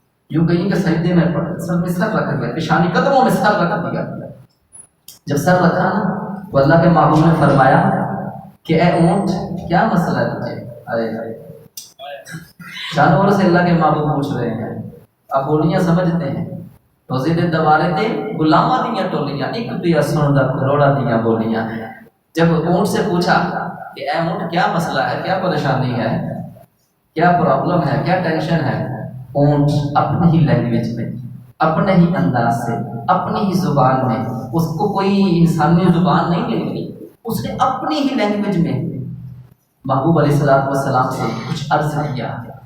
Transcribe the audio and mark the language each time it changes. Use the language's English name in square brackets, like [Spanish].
[Urdu] یوں کہیں کہ سجدے میں سر میں سر رکھ دیا، پیشانی قدموں میں سر رکھ دیا. جب سر رکھا نا تو اللہ کے محبوب نے فرمایا کہ اے اونٹ کیا مسئلہ ہے تجھے. ارے جانوروں سے اللہ کے محبوب پوچھ رہے ہیں. آپ بولیاں سمجھتے ہیں، [Punjabi] روزے دے دوارے تے غلاماں دیاں ٹولیاں، ایک پیا سن دا کروڑا دیاں بولیاں. [Urdu] جب اونٹ سے پوچھا کہ اے اونٹ کیا مسئلہ ہے، کیا پریشانی ہے، کیا پرابلم ہے، کیا ٹینشن ہے، اونٹ اپنی ہی لینگویج میں، اپنے ہی انداز سے، اپنی ہی زبان میں، اس کو کوئی انسانی زبان نہیں مل گئی، اس نے اپنی ہی لینگویج میں محبوب علیہ السلام سے کچھ عرض کیا.